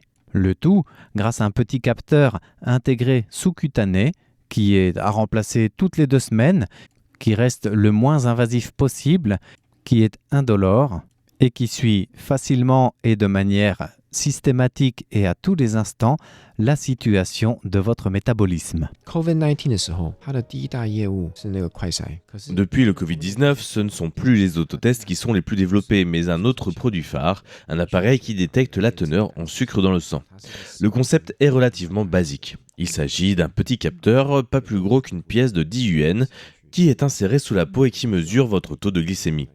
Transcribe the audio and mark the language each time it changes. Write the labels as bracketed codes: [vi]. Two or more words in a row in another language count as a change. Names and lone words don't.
[fr] Le tout grâce à un petit capteur intégré sous-cutané qui est à remplacer toutes les 2 semaines, qui reste le moins invasif possible, qui est indolore et qui suit facilement et de manière systématique et à tous les instants la situation de votre métabolisme. [zh] COVID-19 的时候，它的第一大业务是那个快筛，可是 [fr] Depuis le Covid-19, ce ne sont plus les autotests qui sont les plus développés, mais un autre produit phare, un appareil qui détecte la teneur en sucre dans le sang. Le concept est relativement basique. Il s'agit d'un petit capteur, pas plus gros qu'une pièce de 10 yuan, qui est inséré sous la peau et qui mesure votre taux de glycémie.